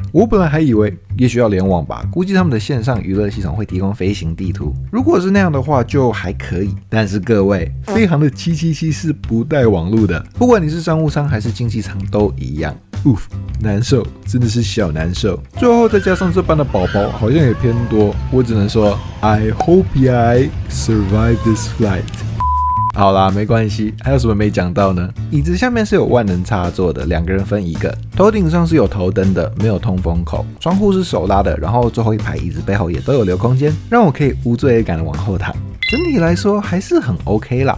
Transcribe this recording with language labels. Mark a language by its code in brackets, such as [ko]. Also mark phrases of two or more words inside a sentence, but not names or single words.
[zh] 我本來還以為也許要聯網吧，估計他們的線上娛樂系統會提供飛行地圖，如果是那樣的話就還可以。但是各位，飛航的777是不帶網路的，不管你是商務艙還是經濟艙都一樣。難受，真的是小難受。最後再加上這班的寶寶好像也偏多，我只能說 [en] I hope I survive this flight。 [zh] 好啦，沒關係。還有什麼沒講到呢？椅子下面是有萬能插座的，2個人分1個。頭頂上是有頭燈的，沒有通風口。窗戶是手拉的，然後最後一排椅子背後也都有留空間，讓我可以無罪惡感的往後躺。整體來說還是很 OK 啦。